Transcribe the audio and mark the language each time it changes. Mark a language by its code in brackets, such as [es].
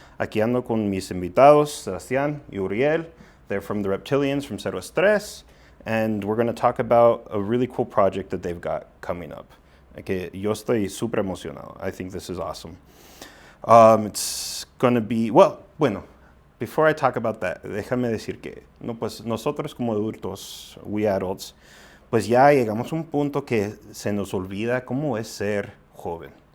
[es] Aquí ando con mis invitados, Sebastian y Uriel. [en] They're from the Reptilians from Cero Estrés, and we're going to talk about a really cool project that they've got coming up. [es] Que yo estoy súper emocionado. [en] I think this is awesome. It's going to be, [es] bueno, [en] before I talk about that, [es] déjame decir que pues nosotros como adultos, [en] we adults, [es] pues ya llegamos a un punto que se nos olvida cómo es ser joven.